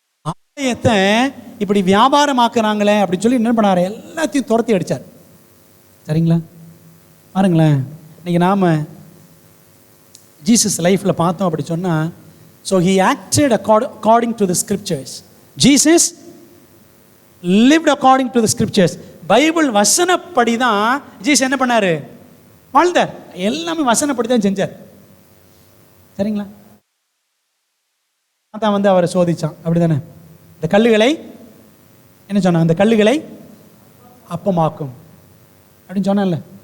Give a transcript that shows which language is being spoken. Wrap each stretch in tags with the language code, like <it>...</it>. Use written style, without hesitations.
<ta>ஆலயத்தை இப்படி வியாபாரமாக்குறாங்களே அப்படின்னு சொல்லி என்ன பண்ணாரு? எல்லாத்தையும் துரத்தி அடிச்சார். சரிங்களா? பாருங்களேன், இன்னைக்கு நாம ஜீசஸ் லைஃப்ல பார்த்தோம் அப்படி சொன்னா,</ta> <en>so he acted according to the scriptures. Jesus lived according to the scriptures.</en> <ta>Bible வசனப்படி தான் ஜீசஸ் என்ன பண்ணாரு? வாழ்ந்தார். எல்லாமே வசனப்படி தான் செஞ்சார். சரிங்களா? அதான் வந்து அவரை சோதிச்சான். அப்படிதானே? இந்த கல்லுகளை என்ன சொன்னாங்க? இந்த கல்லுகளை அப்பமாக்கும் அப்படின்னு சொன்னான்ல.</ta>